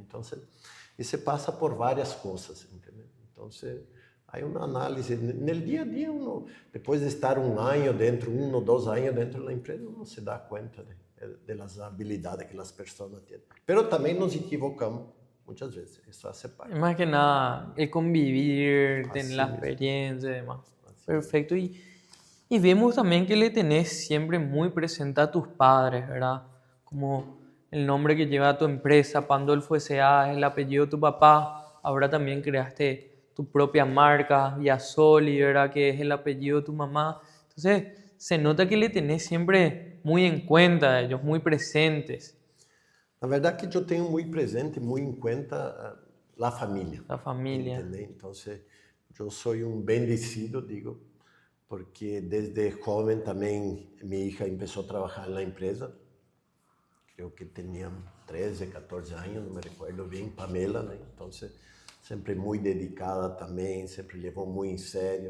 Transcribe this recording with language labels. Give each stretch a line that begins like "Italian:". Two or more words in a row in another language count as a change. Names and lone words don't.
Portuguese: Então, isso passa por várias coisas, entendeu? Então, há uma análise. No dia a dia, depois de estar um ano dentro, 1 ou 2 anos dentro da empresa, uno se dá conta das habilidades que as pessoas têm. Mas também nos equivocamos muitas vezes, isso faz parte.
Spanish: Más que nada, el convivir, tener la mismo. experiencia y demás. Así Perfecto. Y vemos también que le tenés siempre muy presente a tus padres, ¿verdad? Como el nombre que lleva tu empresa, Pandolfo S.A., es el apellido de tu papá. Ahora también creaste tu propia marca, Viasoli, ¿verdad? Que es el apellido de tu mamá. Entonces, se nota que le tenés siempre muy en cuenta a ellos, muy presentes.
Portuguese: Na verdade, que eu tenho muito presente, muito em conta a família.
Spanish: La familia.
Portuguese: Entendeu? Então, eu sou bendecido, digo, porque desde jovem também minha hija começou a trabalhar na empresa. Creio que tinha 13, 14 anos, não me recordo bem, Pamela, né? Então, sempre muito dedicada também, sempre levou muito em sério.